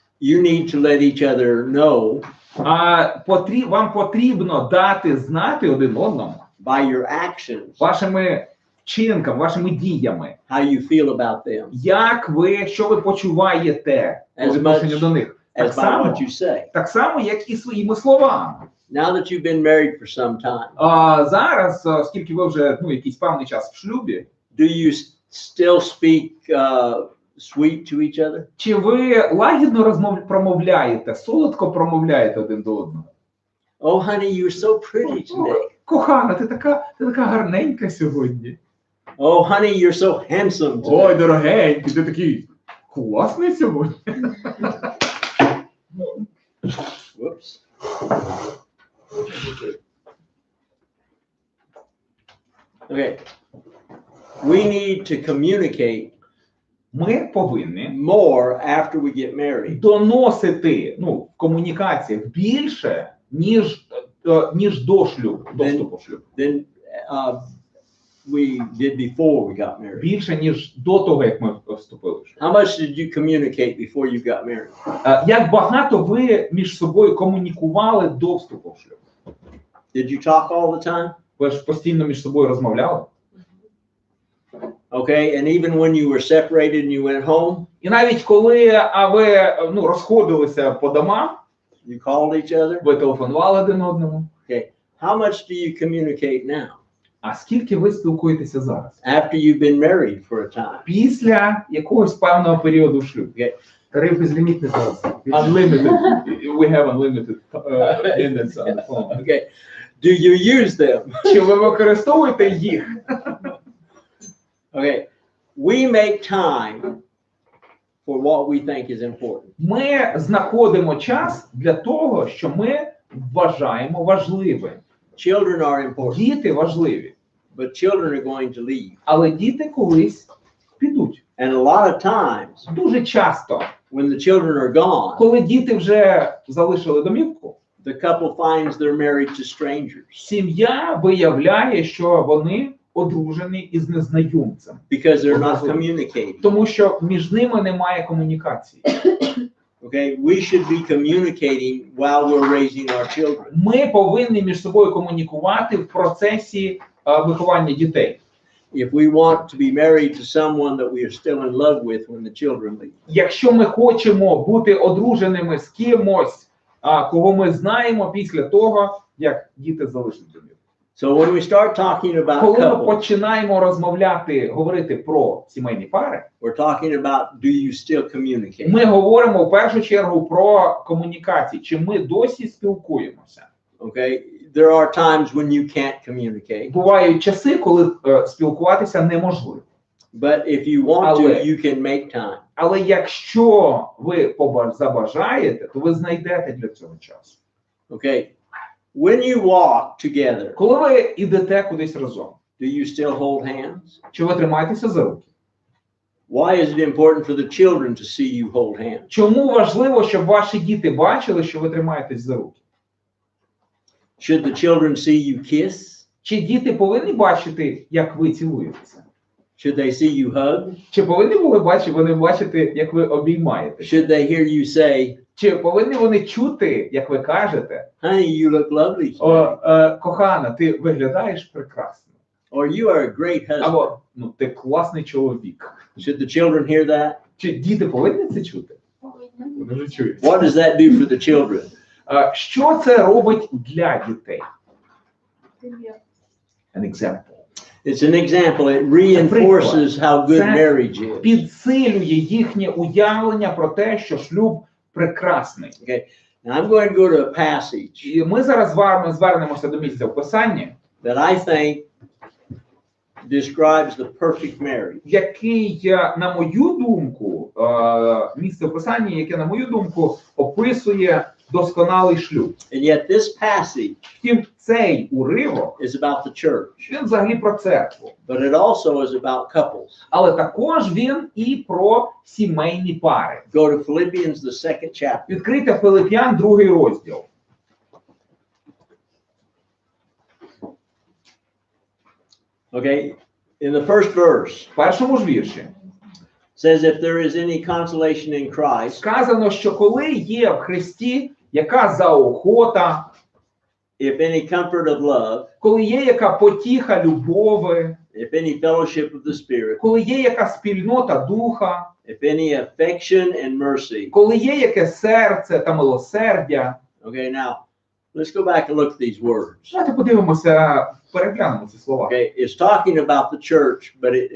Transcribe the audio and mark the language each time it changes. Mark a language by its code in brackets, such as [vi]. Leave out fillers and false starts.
[en] You need to let each other know [uk] Вам потрібно дати знати один одному [en] by your actions [uk] вашими вчинками, вашими діями, [en] how you feel about them, [uk] що ви почуваєте по відношенню до них. [en] as by what you say. [uk] Так само, як і своїми словами. [en] Now that you've been married for some time, [uk] Зараз, оскільки ви вже якийсь певний час в шлюбі, [en] do you still speak sweet to each other? [uk] чи ви лагідно промовляєте, солодко промовляєте один до одного? [en] Oh, honey, you're so pretty today. [uk] Кохана, ти така гарненька сьогодні. [en] Oh, honey, you're so handsome today. [uk] Ой, дорогенький, ти такий класний сьогодні. [en] Whoops. Okay. We need to communicate [uk] Ми повинні [en] more after we get married [uk] доносити в комунікаціях більше, ніж до шлюбу, до вступу в шлюб. [en] than we did before we got married. [uk] Більше, ніж до того, як ми вступили в шлюб. [en] How much did you communicate before you got married? [uk] Як багато ви між собою комунікували до вступу в шлюб? [en] Did you talk all the time? [uk] Ви ж постійно між собою розмовляли? [en] Okay, and even when you were separated and you went home, [uk] І навіть коли ви розходилися по домам, [en] you called each other. [uk] ви телефонували один одному. [en] Okay, how much do you communicate now? [uk] А скільки ви спілкуєтеся зараз? [en] After you've been married for a time. [uk] Після якогось певного періоду в шлюбі. Тариф безлімітний зараз. [en] Unlimited. We have unlimited minutes on the phone. Okay, do you use them? [uk] Чи ви використовуєте їх? [en] Okay, we make time for what we think is important. [uk] Ми знаходимо час для того, що ми вважаємо важливим. [en] Children are important, [uk] Діти важливі, [en] but children are going to leave. [uk] але діти колись підуть. [en] And a lot of times, [uk] Дуже часто, [en] when the children are gone, [uk] коли діти вже залишили домівку, [en] the couple finds they're married to strangers [uk] сім'я виявляє, що вони одружені із незнайомцем, [en] because they're not communicating. [uk] тому що між ними немає комунікації. [en] Okay, we should be communicating while we're raising our children. [uk] Ми повинні між собою комунікувати в процесі виховання дітей. [en] If we want to be married to someone that we are still in love with when the children leave. [uk] Якщо ми хочемо бути одруженими з кимось, кого ми знаємо після того, як діти залишать домівку. [en] So when we start talking about [uk] Коли ми [en] couples, [uk] починаємо говорити про сімейні пари, [en] we're talking about, do you still communicate? [uk] ми говоримо в першу чергу про комунікації. Чи ми досі спілкуємося? [en] Okay, there are times when you can't communicate, [uk] Бувають часи, коли спілкуватися неможливо. [en] but if you want to, you can make time. [uk] Але якщо ви забажаєте, то ви знайдете для цього час. [en] Okay, when you walk together, [uk] Коли ви йдете кудись разом, [en] do you still hold hands? [uk] чи ви тримаєтеся за руки? [en] Why is it important for the children to see you hold hands? [uk] Чому важливо, щоб ваші діти бачили, що ви тримаєтесь за руки? [en] Should the children see you kiss? [uk] Чи діти повинні бачити, як ви цілуєтеся? [en] Should they see you hug? [uk] Чи повинні вони бачити, як ви обіймаєте? [en] Should they hear you say, [uk] Чи повинні вони чути, як ви кажете: [en] honey, you look lovely today? [uk] кохана, ти виглядаєш прекрасно. [en] Or you are a great husband? [uk] Або, ти класний чоловік. [en] Should the children hear that? [uk] Чи діти повинні це чути? Вони вже чують. [en] What does that do for the children? [uk] Що це робить для дітей? [en] An example. It's an example. It reinforces how good marriage is. [uk] Підсилює їхнє уявлення про те, що шлюб прекрасний. [en] Okay. Now I'm going to go to a passage [uk] І ми зараз з вами звернемося до місця в Писанні, [en] that I think describes the perfect marriage. [uk] який, на мою думку, місце в Писанні, яке, на мою думку, описує досконалий шлюб. [en] And yet this passage [uk] Втім, цей уривок, [en] is about the church, [uk] він взагалі про церкву. [en] but it also is about couples. [uk] Але також він і про сімейні пари. [en] Go to Philippians, the 2nd chapter. [uk] Відкрийте Филип'ян, 2 розділ. [en] Okay, in the first verse [uk] В першому ж вірші [en] says, if there is any consolation in Christ, [uk] сказано, що коли є в Христі яка заохота, [en] if any comfort of love, [uk] коли є яка потіха любови, [en] if any fellowship of the Spirit, [uk] коли є яка спільнота духа, [en] if any affection and mercy. [uk] коли є яке серце та милосердя. [en] Okay, now let's go back and look at these words. [uk] Давайте подивимося, переглянемо ці слова. [en] Okay, it's talking about the church, but it